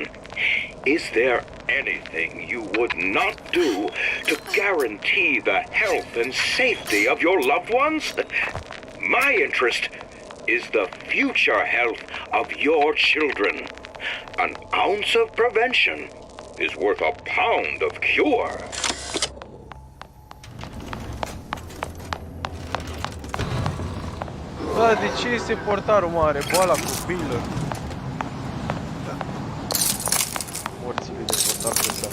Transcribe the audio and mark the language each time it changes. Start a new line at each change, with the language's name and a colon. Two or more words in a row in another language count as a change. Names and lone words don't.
English: Is there anything you would not do to guarantee the health and safety of your loved ones? My interest is the future health of your children. An ounce of prevention is worth a pound of cure.
Romanian: Bă, de ce este portarul mare? Bă, ăla cu bilă. Morții lui de portar pe ăsta.